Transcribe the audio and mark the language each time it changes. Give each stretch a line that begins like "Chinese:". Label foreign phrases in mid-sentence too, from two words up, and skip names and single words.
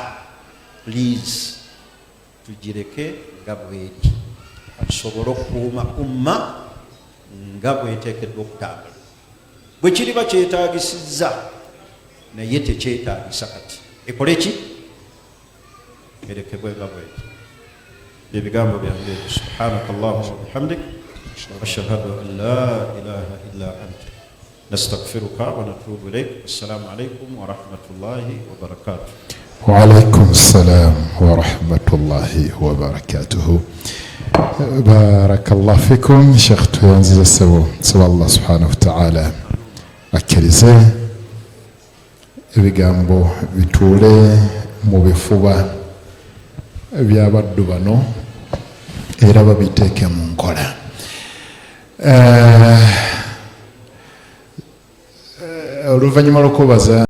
Ganda: please tugireke nga bweri tusobole okukuuma umma nga bweteekeddwa okutambula bwe kiriba kyetaagisizza naye tekyetaagisa kati ekole ki erekebwe nga bweri ebigambo byange
Arabic: سبحانك اللهم وبحمدك أشهد أن لا إله إلا أنت نستغفرك ونتوب إليك السلام عليكم ورحمة الله وبركاته وعليكم السلام ورحمة الله وبركاته بارك الله فيكم
Ganda: Sheikh tuyanziza sabo
Arabic: الله سبحانه وتعالى
Ganda: akkirize ebigambo bituule mu bifuba by'abaddu bano era babiteeke mu nkola oluvannyuma lw'okubaza